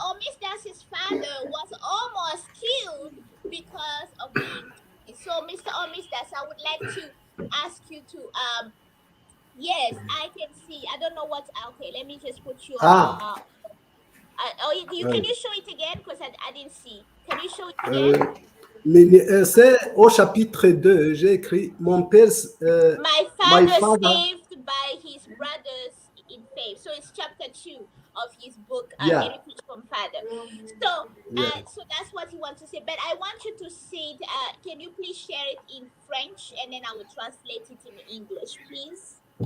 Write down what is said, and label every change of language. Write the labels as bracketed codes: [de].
[en] Omisdas' father was almost killed because of being Tutsi. So, Mr. Omisdas, I would like to ask you to yes, I can see. I don't know what. Okay, let me just put you on. Ah, Oh, you can euh, you show it again because I didn't see. Can you show it again? [fr] euh, c'est au chapitre 2, j'ai écrit mon père, [en] My my father father, saved by his brothers in faith. So it's chapter 2 of his book, yeah, Heritage from Father. So, yeah. so that's what he wants to say. But I want you to say it. Can you please share it in French and then I will translate it in English, please?